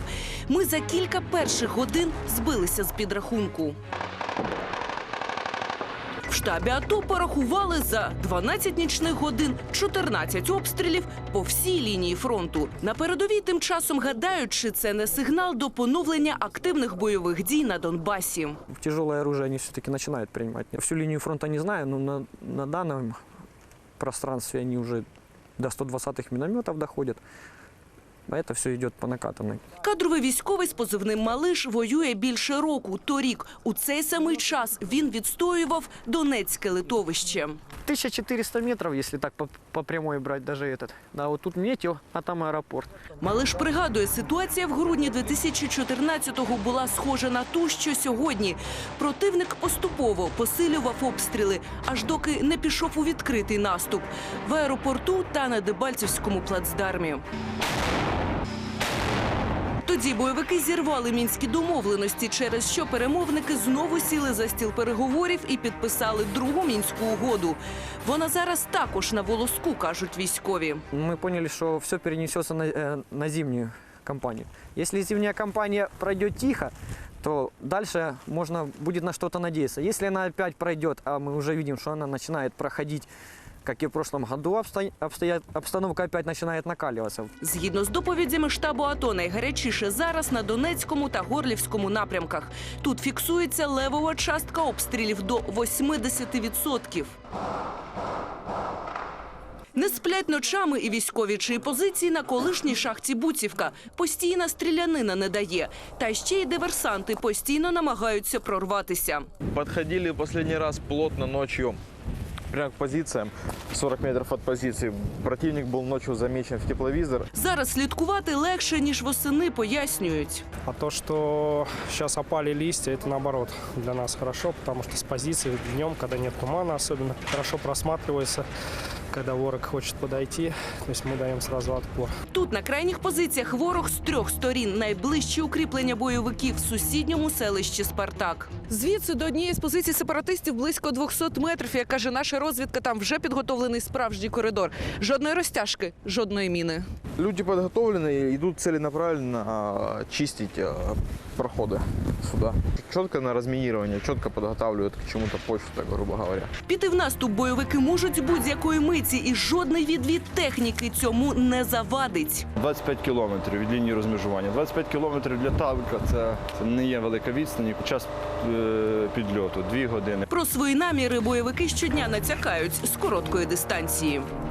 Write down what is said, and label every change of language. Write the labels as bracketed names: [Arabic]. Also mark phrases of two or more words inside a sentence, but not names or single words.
[Ukrainian] Ми за кілька перших годин збилися з підрахунку. В штабі АТО порахували за 12 нічних годин 14 обстрілів по всій лінії фронту. На передовій тим часом гадають, чи це не сигнал до поновлення активних бойових дій на Донбасі. [Russian] Тяжелое оружие они все-таки начинают принимать. Всю линию фронта не знаю, но на данном пространстве они уже до 120-х минометов доходят. А это все идет по накатанной. [Ukrainian] Кадровий військовий з позивним «Малиш» воює більше року. Торік у цей самий час він відстоював Донецьке литовище. [Russian] 1400 метров, если так по прямой брать даже этот. Да, вот тут метео, а там аэропорт. [Ukrainian] Малиш пригадує, ситуація в грудні 2014-го була схожа на ту, що сьогодні. Противник поступово посилював обстріли, аж доки не пішов у відкритий наступ в аеропорту та на Дебальцевському плацдармі. Тоді бойовики зірвали мінські домовленості, через що перемовники знову сіли за стіл переговорів і підписали другу мінську угоду. Вона зараз також на волоску, кажуть військові. [Russian] Мы поняли, что все перенесется на зимнюю кампанию. Если зимняя кампания пройдет тихо, то дальше можно будет на что-то надеяться. Если она опять пройдет, а мы уже видим, что она начинает проходить, как и в прошлом году, обстановка опять начинает накаливаться. [Ukrainian] Згідно з доповідями штабу АТО, найгарячіше зараз на Донецькому та Горлівському напрямках. Тут фіксується левова частка обстрілів до 80%. Не сплять ночами і військові, чиї позиції на колишній шахті Буцівка. Постійна стрілянина не дає. Та ще й диверсанти постійно намагаються прорватися. [Russian] Подходили последний раз плотно ночью. Прямо к позициям, 40 метров от позиции. Противник был ночью замечен в тепловизор. [Ukrainian] Зараз слідкувати легше, ніж восени, пояснюють. [Russian] А то, что сейчас опали листья, это наоборот для нас хорошо, потому что с позиции днем, когда нет тумана особенно, хорошо просматривается, когда ворог хочет подойти, то есть мы даем сразу отпор. [Ukrainian] Тут на крайніх позиціях ворог з 3 сторін. Найближчі укріплення бойовиків в сусідньому селищі Спартак. Звідси до однієї з позицій сепаратистів близько 200 метрів. Як каже наша розвідка, там вже підготовлений справжній коридор. Жодної розтяжки, жодної міни. [Russian] Люди подготовлены, идут целенаправленно чистить проходы сюда. Четко на разминирование, четко подготавливают к чему-то почву, так грубо говоря. [Ukrainian] Піти в наступ бойовики можуть будь-якої миті, і жодний відвід техніки цьому не завадить. 25 кілометрів від лінії розмежування. 25 кілометрів для танка – це не є велика відстань. Час підльоту – 2 години. Про свої наміри бойовики щодня натякають з короткої дистанції.